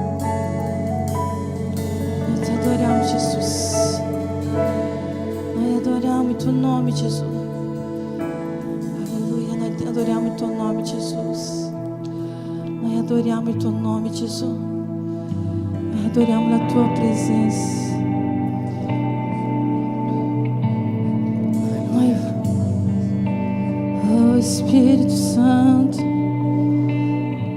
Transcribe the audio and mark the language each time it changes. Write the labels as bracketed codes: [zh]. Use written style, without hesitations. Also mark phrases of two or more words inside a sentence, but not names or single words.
[it] Noi ti adoriamo, Jesus. Noi adoriamo il tuo nome, Jesus. Alleluia. Noi ti adoriamo il tuo nome, Jesus. Noi adoriamo il tuo nome, Jesus. Adoriamo la tua presença. [pt] Oh Espírito Santo,